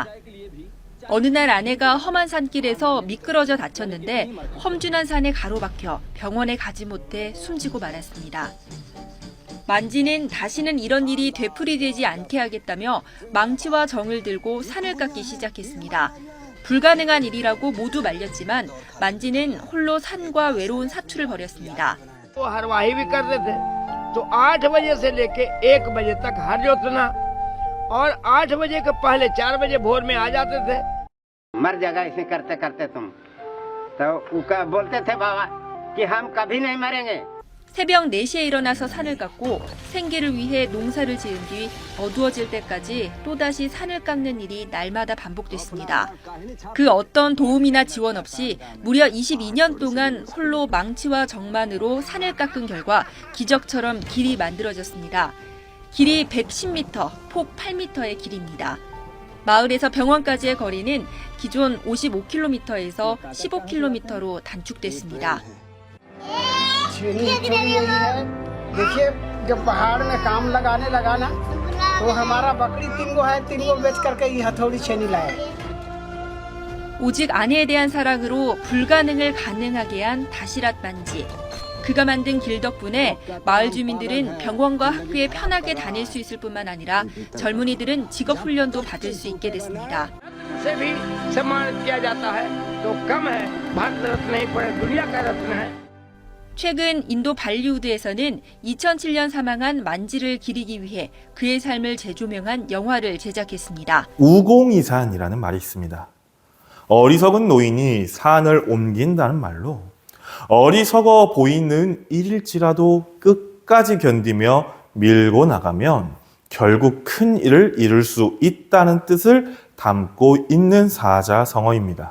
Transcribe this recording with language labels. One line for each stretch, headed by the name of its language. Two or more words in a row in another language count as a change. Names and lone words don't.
Korean: 어느 날 아내가 험한 산길에서 미끄러져 다쳤는데 험준한 산에 가로막혀 병원에 가지 못해 숨지고 말았습니다. 만지는 다시는 이런 일이 되풀이되지 않게 하겠다며 망치와 정을 들고 산을 깎기 시작했습니다. 불가능한 일이라고 모두 말렸지만 만지는 홀로 산과 외로운 사투를 벌였습니다.
Hindi: हरवाही भी करते थे तो 8 बजे से लेके 1 बजे तक हर जोतना और 8 बजे के पहले 4 बजे भोर में आ जाते थे। मर जाएगा इसे करते करते तुम तो बोलते थे बाबा कि हम कभी नहीं मरेंगे।
Korean: 새벽 4시에 일어나서 산을 깎고 생계를 위해 농사를 지은 뒤 어두워질 때까지 또다시 산을 깎는 일이 날마다 반복됐습니다. 그 어떤 도움이나 지원 없이 무려 22년 동안 홀로 망치와 정만으로 산을 깎은 결과 기적처럼 길이 만들어졌습니다. 길이 110m, 폭 8m의 길입니다. 마을에서 병원까지의 거리는 기존 55km에서 15km로 단축됐습니다.
Hindi: देखिए जब पहाड़ में काम लगाने लगा ना तो हमारा बकरी 3 है 3 बेच करके ये हथौड़ी छेनी लाया।
Korean: 오직 아내에 대한 사랑으로 불가능을 가능하게 한 다시랏 만지. 그가 만든 길 덕분에 마을 주민들은 병원과 학교에 편하게 다닐 수 있을 뿐만 아니라 젊은이들은 직업 훈련도 받을 수 있게 됐습니다.
Hindi: से भी सम्मानित किया जाता है तो कम है भारत रत्न नहीं पूरे दुनिया का रत्न है।
Korean: 최근 인도 발리우드에서는 2007년 사망한 만지를 기리기 위해 그의 삶을 재조명한 영화를 제작했습니다. 우공이산이라는 말이 있습니다. 어리석은 노인이 산을 옮긴다는 말로 어리석어 보이는 일일지라도 끝까지 견디며 밀고 나가면 결국 큰 일을 이룰 수 있다는 뜻을 담고 있는 사자성어입니다.